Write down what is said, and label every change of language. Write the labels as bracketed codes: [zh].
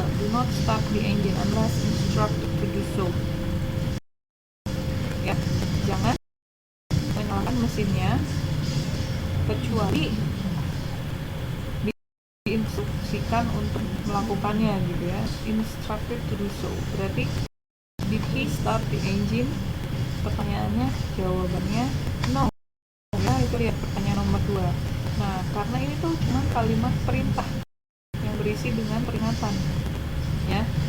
[en] Do not start the engine unless instructed to do so. [id] Ya, jangan menyalakan mesinnya kecuali diinstruksikan untuk melakukannya, gitu ya. [en] Instructed to do so. [id] Berarti [en] did he start the engine? [id] Pertanyaannya, jawabannya no. Ya, itu lihat pertanyaan nomor 2. Nah, karena ini tuh cuma kalimat perintah yang berisi dengan peringatan, ya.